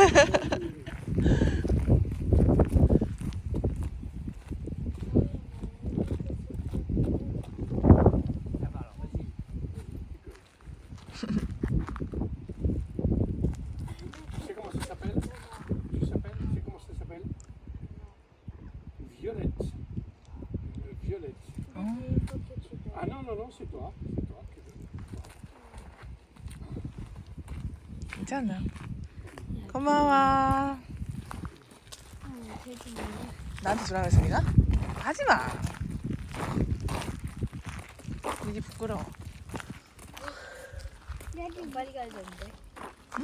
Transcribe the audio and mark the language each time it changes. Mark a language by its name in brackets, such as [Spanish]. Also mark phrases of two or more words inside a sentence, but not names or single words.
[French] Tu sais comment ça s'appelle? Tu sais comment ça s'appelle? Violette. Violette. Ah non, non, non, c'est toi. C'est toi. [Korean] 괜찮아. 고마워. 나한테 주라고 했어 네가? 하지마. 이게 부끄러워. 빨리 가야 되는데. 응?